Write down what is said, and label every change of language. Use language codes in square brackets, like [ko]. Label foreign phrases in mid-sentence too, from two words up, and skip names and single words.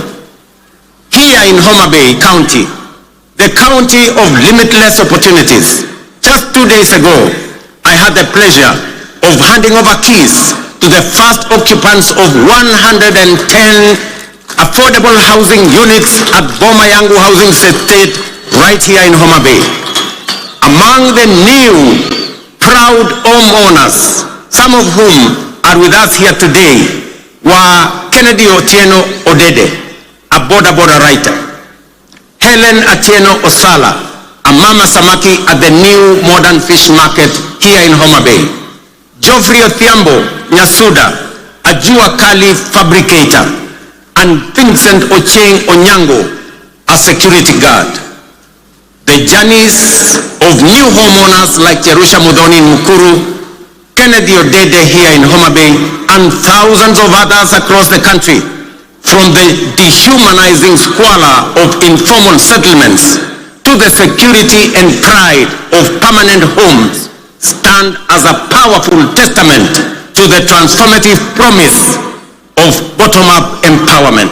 [en] Here in Homabay County, the county of limitless opportunities, just 2 days ago, I had the pleasure of handing over keys to the first occupants of 110 affordable housing units at Boma Yangu Housing Estate right here in Homabay. Among the new proud homeowners, some of whom are with us here today, were Kennedy Otieno Odede, a border writer, Helen Atieno Osala, a [sw] mama samaki [en] at the new modern fish market here in Homabay, Geoffrey Othiambo Nyasuda, a [sw] Jua Kali [en] fabricator, and Vincent Ocheng Onyango, a security guard. The journeys of new homeowners like Jerusha Mudhoni in Mukuru, Kennedy Odede here in Homabay, and thousands of others across the country, from the dehumanizing squalor of informal settlements to the security and pride of permanent homes, stand as a powerful testament to the transformative promise of bottom-up empowerment.